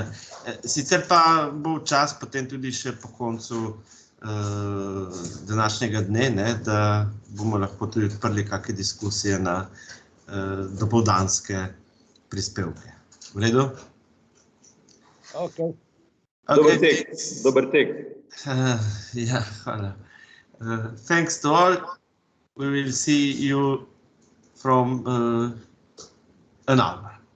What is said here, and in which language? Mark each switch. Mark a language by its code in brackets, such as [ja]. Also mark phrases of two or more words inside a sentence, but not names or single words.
[sl] Sicer pa bo čas potem tudi še po koncu današnjega dne, ne, da bomo lahko tudi odprli kakšne diskusije na dopoldanske prispevke. V redu? Okay. Dober tek. Ja, hvala. [en] Thanks to all. We will see you from an hour.